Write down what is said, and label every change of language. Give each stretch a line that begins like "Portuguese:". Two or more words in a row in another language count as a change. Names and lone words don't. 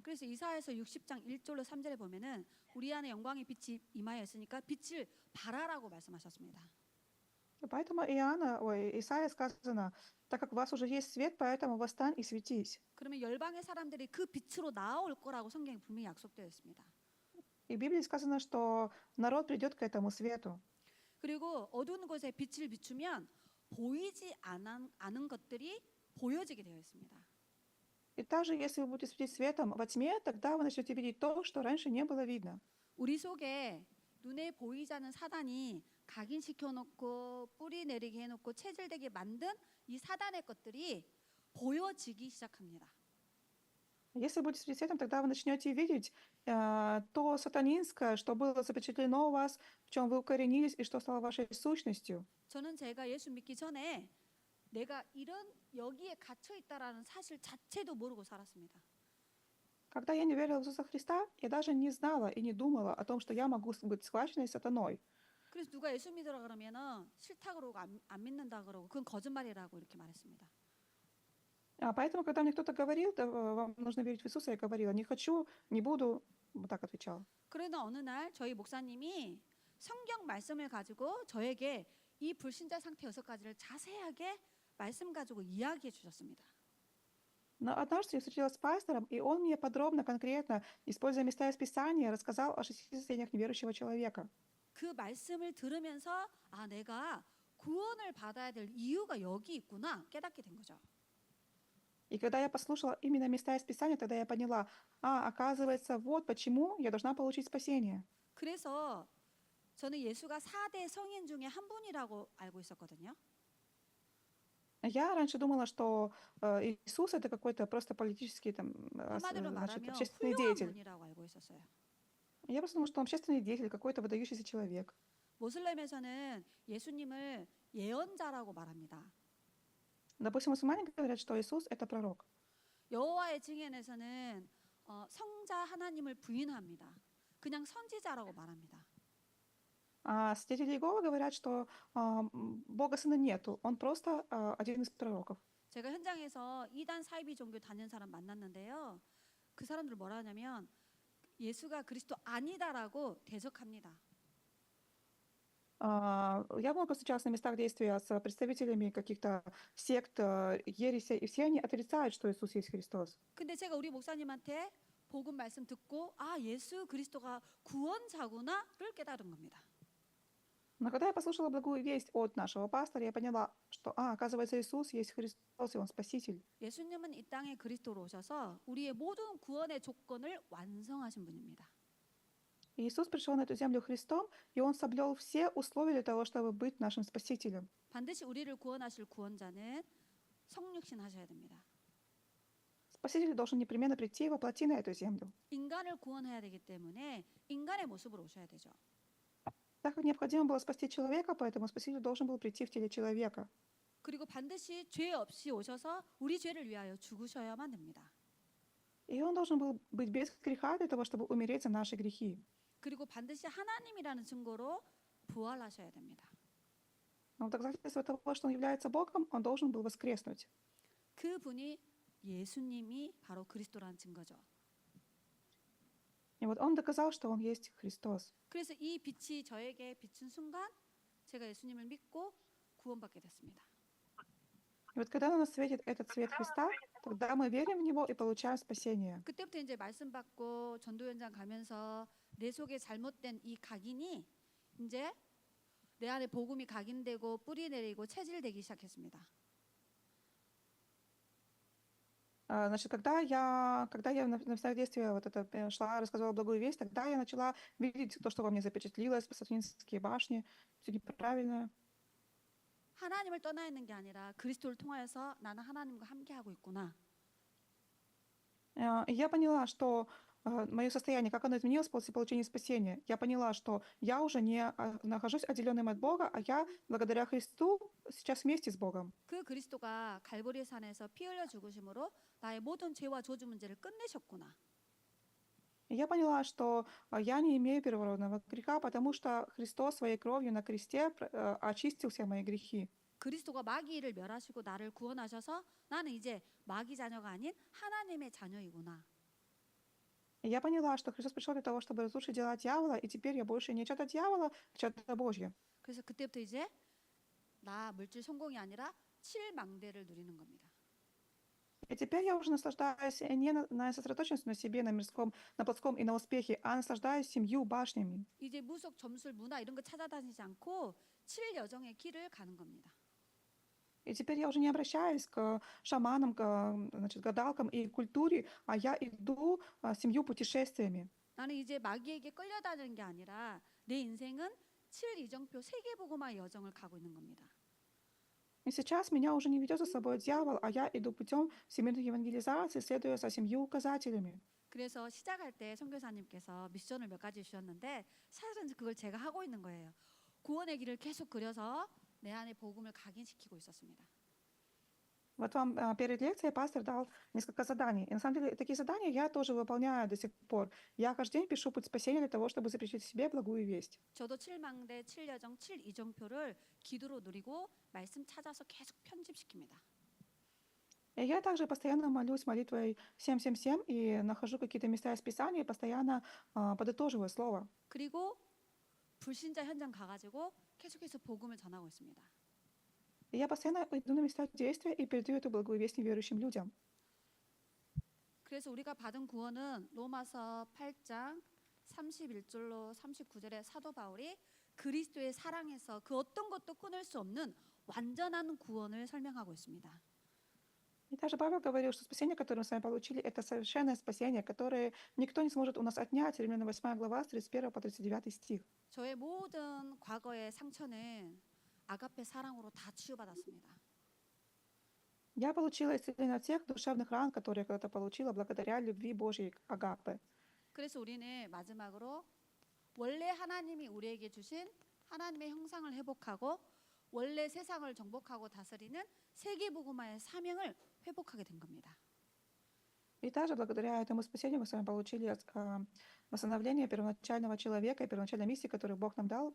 Korean: 그래서 이사야서 60장 1절로 3절에 보면은 우리 안에 영광의 빛이 임하였으니까 빛을 발하라고 말씀하셨습니다.
Russian: Поэтому Исаия сказано: так как у вас уже есть свет, поэтому восстань и светись.
Korean: 그러면 열방의 사람들이 그 빛으로 나아올 거라고 성경에 분명히 약속되어 있습니다.
Russian: И в Библии сказано, что народ придет к этому свету.
Korean: 그리고 어두운 곳에 빛을 비추면 보이지 않은 것들이 보여지게 되어 있습니다.
Russian: И также, если вы будете светить светом во тьме, тогда вы начнете видеть то, что раньше не было видно.
Korean: 우리 속에 눈에 보이지 않는 사단이 각인시켜 놓고 뿌리 내리게 해놓고 체질되게 만든 이 사단의 것들이 보여지기 시작합니다.
Russian: Если будете светить светом, тогда вы начнете видеть то сатанинское, что было запечатлено у вас, в чем вы укоренились и что стало вашей сущностью.
Korean: 저는 제가 예수 믿기 전에 내가 이런 여기에 갇혀 있다라는 사실 자체도 모르고 살았습니다.
Russian: Когда я не верила в Иисуса Христа, я даже не знала и не думала о том, что я могу быть схваченной сатаной.
Korean: 그래서 누가 예수 믿으라 그러면은 싫다 그러고 안 믿는다 그러고 그건 거짓말이라고 이렇게 말했습니다.
Russian: Поэтому, когда мне кто-то говорил: да, вам нужно верить в Иисуса, я говорила: не хочу, не буду, вот так отвечала.
Korean: 그러나 어느 날 저희 목사님이 성경 말씀을 가지고 저에게 이 불신자 상태 6가지를 자세하게 말씀 가지고 이야기해 주셨습니다.
Russian: Но однажды я встретилась с пастором, и он мне подробно, конкретно, используя места из Писания, рассказал о 6 состояниях неверующего человека.
Korean: 그 말씀을 들으면서 아 내가 구원을 받아야 될 이유가 여기 있구나 깨닫게 된 거죠.
Russian: И когда я послушала именно места из Писания, тогда я поняла: оказывается, вот почему я должна получить спасение.
Korean: 그래서 저는 예수가 4대 성인 중에 한 분이라고 알고 있었거든요.
Russian: Я раньше думала, что Иисус это какой-то просто политический
Korean: 한마디로
Russian: значит,
Korean: 말하면
Russian: общественный
Korean: 훌륭한
Russian: деятель.
Korean: 분이라고 알고 있었어요.
Russian: Я просто думала, что он общественный деятель, какой-то выдающийся человек.
Korean: 모슬렘에서는 예수님을 예언자라고 말합니다.
Russian: Допустим, мусульмане говорят, что Иисус это пророк.
Korean: 여호와의 증인에서는 성자 하나님을 부인합니다. 그냥 선지자라고 말합니다.
Russian: А свидетели Иеговы говорят, что Бога Сына нету, он просто один из пророков.
Korean: 제가 현장에서 이단 사이비 종교 다니는 사람 만났는데요. 그 사람들 뭐라 하냐면 예수가 그리스도 아니다라고 대적합니다.
Russian: Я много встречалась на местах действия с представителями каких-то сект, ереси, и все они отрицают, что Иисус есть Христос.
Korean: 근데 제가 우리 목사님한테 복음 말씀 듣고 아 예수 그리스도가 구원자구나를 깨달은 겁니다.
Russian: Но когда я послушала благую весть от нашего пастора, я поняла, что, оказывается, Иисус есть Христос, и Он Спаситель.
Korean: 예수님은 이 땅에 그리스도로 오셔서 우리의 모든 구원의 조건을 완성하신 분입니다.
Russian: И Иисус пришел на эту землю Христом, и Он соблюл все условия для того, чтобы быть нашим Спасителем.
Korean: 반드시 우리를 구원하실 구원자는 성육신 하셔야 됩니다.
Russian: Спаситель должен непременно прийти и воплоти на эту землю.
Korean: 인간을 구원해야 되기 때문에 인간의 모습으로 오셔야 되죠.
Russian: Так как необходимо было спасти человека, поэтому Спаситель должен был прийти в теле человека.
Korean: 그리고 반드시 죄 없이 오셔서 우리 죄를 위하여 죽으셔야만 됩니다.
Russian: И Он должен был быть без греха для того, чтобы умереть за наши грехи.
Korean: 그리고 반드시 하나님이라는 증거로 부활하셔야 됩니다.
Russian: Но в доказательство того, что Он является Богом, Он должен был воскреснуть.
Korean: 그분이 예수님이 바로 그리스도라는 증거죠.
Russian: И вот Он доказал, что Он есть Христос.
Korean: 그래서 이 빛이 저에게 비춘 순간 제가 예수님을 믿고 구원받게 됐습니다.
Russian: И вот когда на нас светит этот свет Христа, тогда мы верим в Него и получаем спасение.
Korean: 그때부터 이제 말씀 받고 전도 현장 가면서 내 속에 잘못된 이 각인이 이제 내 안에 복음이 각인되고 뿌리 내리고 체질되기 시작했습니다.
Russian: Значит, когда я на действие вот это шла, рассказывала благую весть, тогда я начала видеть то, что во мне запечатлилось, Сатанинские башни, все неправильное.
Korean: 하나님을 떠나 있는 게 아니라 그리스도를 통하여서 나는 하나님과 함께 하고 있구나.
Russian: И я поняла, что мое состояние, как оно изменилось после получения спасения. Я поняла, что я уже не нахожусь отделенным от Бога, а я, благодаря Христу, сейчас вместе с Богом.
Korean: 그 그리스도가 갈보리 산에서 피 흘려 죽으심으로 나의 모든 죄와 저주 문제를 끝내셨구나.
Russian: И я поняла, что я не имею первородного греха, потому что Христос своей кровью на кресте очистил все мои грехи.
Korean: 그리스도가 마귀를 멸하시고 나를 구원하셔서 나는 이제 마귀 자녀가 아닌 하나님의 자녀이구나.
Russian: И я поняла, что Христос пришел для того, чтобы разрушить дела дьявола, и теперь я больше не чада дьявола, а чада Божье.
Korean: 그래서 그때부터 이제 나 물질 성공이 아니라 칠망대를 누리는 겁니다.
Russian: И теперь я уже наслаждаюсь не на сосредоточенности на себе, на мирском, на плотском и на успехе, а наслаждаюсь семью башнями.
Korean: 이제 무속, 점술, 문화 이런 거 찾아다니지 않고 칠 여정의 길을 가는 겁니다.
Russian: И теперь я уже не обращаюсь к шаманам, значит, гадалкам и культуре, а я иду семью путешествиями.
Korean: 나는 이제 마귀에게 끌려다니는 게 아니라 내 인생은 칠 이정표 세계복음화 여정을 가고 있는 겁니다.
Russian: И сейчас меня уже не ведет за собой дьявол, а я иду путем всемирной евангелизации, следуя за 7 указателями.
Korean: 그래서 시작할 때 선교사님께서 미션을 몇 가지 주셨는데 사실은 그걸 제가 하고 있는 거예요. 구원의 길을 계속 그려서 내 안에 복음을 각인시키고 있었습니다.
Russian: Вот вам перед лекцией пастор дал несколько заданий. И на самом деле такие задания я тоже выполняю до сих пор. Я каждый день пишу путь спасения для того, чтобы запретить себе благую весть.
Korean: 저도 칠망대, 칠여정, 칠이정표를 기도로 누리고 말씀 찾아서 계속 편집시킵니다.
Russian: И я также постоянно молюсь молитвой 777 и нахожу какие-то места из Писания и постоянно подытоживаю слово.
Korean: 그리고 불신자 현장 가가지고 계속해서 복음을 전하고 있습니다.
Russian: И я постоянно иду на места действия и передаю эту благую весть неверующим людям.
Korean: 그래서 우리가 받은 구원은 로마서 8장 31절로 39절에 사도 바울이 그리스도의 사랑에서 그 어떤 것도 끊을 수 없는 완전한 구원을 설명하고 있습니다.
Russian: И также Павел говорил, что спасение, которое мы с вами получили, это совершенное спасение, которое никто не сможет у нас отнять. Римлянам 8 глава, с 31 по 39 стих.
Korean: 저의 모든 과거의 상처는 아가페 사랑으로 다 치유받았습니다.
Russian: Я получила исцеление от всех душевных ран, которые я когда-то получила благодаря любви Божьей Агапы.
Korean: 그래서 우리는 마지막으로 원래 하나님이 우리에게 주신 하나님의 형상을 회복하고 원래 세상을 정복하고 다스리는 세계복음화의 사명을 회복하게 된 겁니다.
Russian: И также благодаря этому спасению мы с вами получили восстановление первоначального человека и первоначальной миссии, которую Бог нам дал.